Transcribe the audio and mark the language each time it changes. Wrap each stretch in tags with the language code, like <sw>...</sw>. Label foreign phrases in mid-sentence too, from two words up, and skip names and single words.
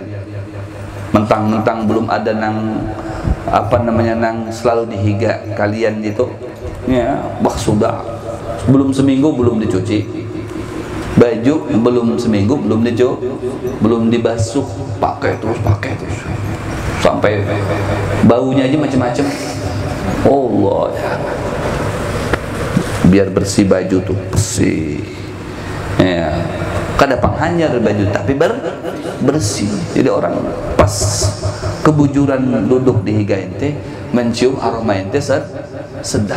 <bjn>Mentang-mentang belum ada nang selalu dihiga kalian itu ya, sudah belum seminggu belum dicuci baju, belum seminggu belum dicuci, belum dibasuh, pakai terus sampai baunya aja macam-macam.</bjn> <id>Allah ya,</id> <bjn>biar bersih baju tuh, bersih ya, kada panghanyar baju tapi bersih. Jadi orang pas kebujuran duduk di higa ente, mencium aroma ente sedap.</bjn>